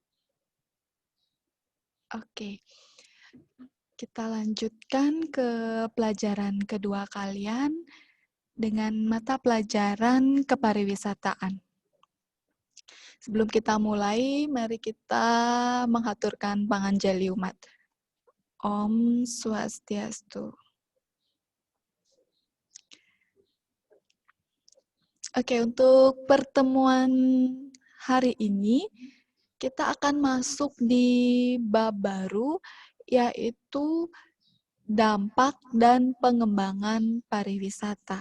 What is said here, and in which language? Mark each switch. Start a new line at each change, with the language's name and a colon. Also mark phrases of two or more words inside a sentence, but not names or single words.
Indonesian: Oke, kita lanjutkan ke pelajaran kedua kalian dengan mata pelajaran kepariwisataan. Sebelum kita mulai, mari kita menghaturkan panganjali umat.
Balinese: Om Swastiastu.
Indonesian: Oke, untuk pertemuan hari ini, kita akan masuk di bab baru, yaitu dampak dan pengembangan pariwisata.